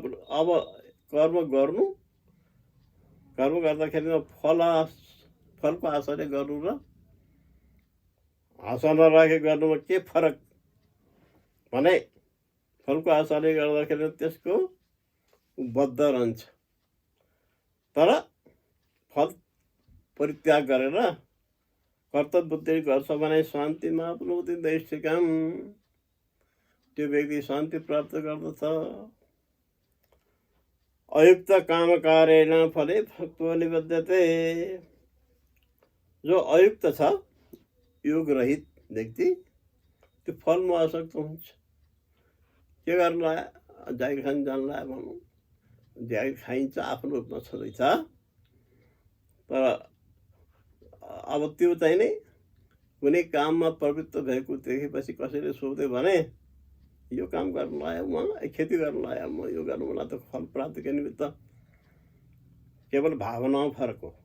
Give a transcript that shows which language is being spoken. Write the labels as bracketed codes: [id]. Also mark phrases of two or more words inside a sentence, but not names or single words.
[ne] अब कर्म गर्नु, कर्म गर्दाखेरि फलको आशाले गर्नु र आशा नराखे गर्नुमा के फरक भने, फलको आशाले गर्दाखेरि त्यसको बद्ध रहन्छ, तर फल परित्याग गरेर कर्तव्य बुद्धि गर्छ भने [sa] शान्तिमा आप्नोति नैष्ठिकीम्, [ne] त्यो व्यक्ति शान्ति प्राप्त गर्दछ। [sa] अयुक्त कामकारेण फले सक्तो निबद्धते, [ne] जो अयुक्त छ, योग रहित व्यक्ति, त्यो फलमा आसक्त हुन्छ। के गर्नु आयो, जागिर खान जानु लाग्यो भनौँ, जागिर खाइन्छ, आफ्नो रूपमा छँदैछ, तर अब त्यो चाहिँ नै कुनै काममा प्रवृत्त भएको देखेपछि कसैले सोध्यो भने यो काम गर्नु आयो म, खेती गर्नु आयो म, यो गर्नु मलाई त फल प्राप्तिका निमित्त, केवल भावनामा फरक हो।